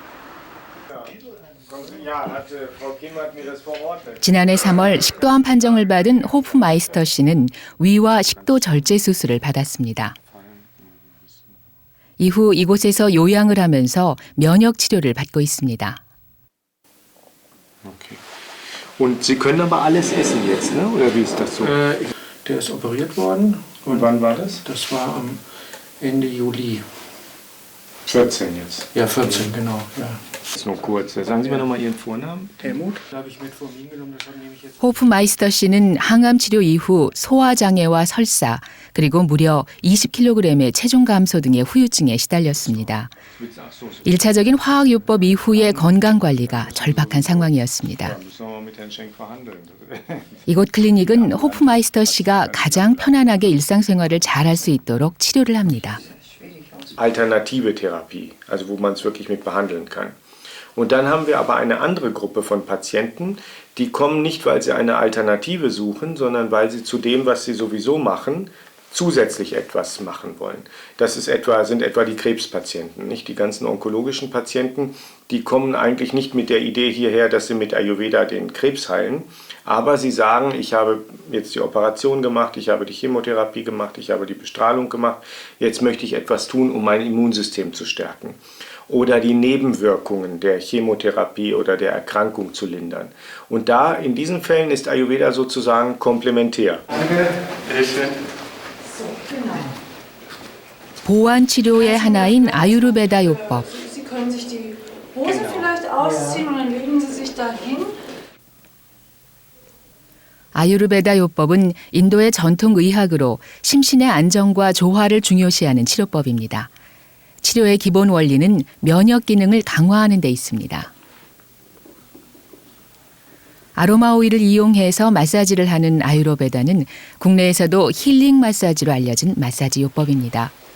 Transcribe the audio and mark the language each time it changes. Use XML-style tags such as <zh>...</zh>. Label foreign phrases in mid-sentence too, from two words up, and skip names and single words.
<ko>지난해 3월 식도암 판정을 받은 호프마이스터 씨는 위와 식도 절제 수술을 받았습니다. 이후 이곳에서 요양을 하면서 면역 치료를 받고 있습니다.</ko> <de>Okay. Und Sie können aber alles essen jetzt, ne? Oder wie ist das so? Der ist operiert worden. Und wann war das? Das war am Ende Juli. 14 jetzt. Ja, 14, genau. Ja. Jetzt nur kurz. Sagen Sie mir nochmal Ihren Vornamen. Helmut. Da habe ich Metformin genommen, das nehme ich jetzt.</de> <ko>호프마이스터 씨는 항암 치료 이후 소화장애와 설사, 그리고 무려 20kg의 체중 감소 등의 후유증에 시달렸습니다. 1차적인 화학요법 이후의 건강관리가 절박한 상황이었습니다. 이곳 클리닉은 호프마이스터 씨가 가장 편안하게 일상생활을 잘할 수 있도록 치료를 합니다.</ko> <de>Alternative Therapie, also wo man es wirklich mit behandeln kann. Und dann haben wir aber eine andere Gruppe von Patienten, die kommen nicht, weil sie eine Alternative suchen, sondern weil sie zu dem, was sie sowieso machen, zusätzlich etwas machen wollen. Das ist sind etwa die Krebspatienten, nicht die ganzen onkologischen Patienten, die kommen eigentlich nicht mit der Idee hierher, dass sie mit Ayurveda den Krebs heilen, aber sie sagen, ich habe jetzt die Operation gemacht, ich habe die Chemotherapie gemacht, ich habe die Bestrahlung gemacht, jetzt möchte ich etwas tun, um mein Immunsystem zu stärken oder die Nebenwirkungen der Chemotherapie oder der Erkrankung zu lindern. Und da, in diesen Fällen ist Ayurveda sozusagen komplementär. Danke.</de> <ko>보완 치료의 하나인 아유르베다 요법.</ko> <de>Sie können sich die Hose vielleicht ausziehen und dann legen Sie sich dahin.</de> <ko>아유르베다 요법은 인도의 전통 의학으로 심신의 안정과 조화를 중요시하는 치료법입니다. 치료의 기본 원리는 면역 기능을 강화하는 데 있습니다. 아로마 오일을 이용해서 마사지를 하는 아유르베다는 국내에서도 힐링 마사지로 알려진 마사지 요법입니다.</ko>